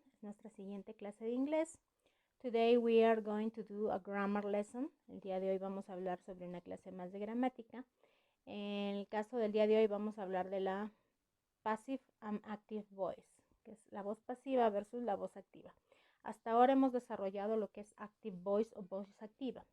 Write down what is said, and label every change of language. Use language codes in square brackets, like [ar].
[es] Es nuestra siguiente clase de inglés. [en] Today we are going to do a grammar lesson. [es] El día de hoy vamos a hablar sobre una clase más de gramática. En el caso del día de hoy vamos a hablar de la [en] passive and active voice, [es] que es la voz pasiva versus la voz activa. Hasta ahora hemos desarrollado lo que es [en] active voice [es] o voz activa.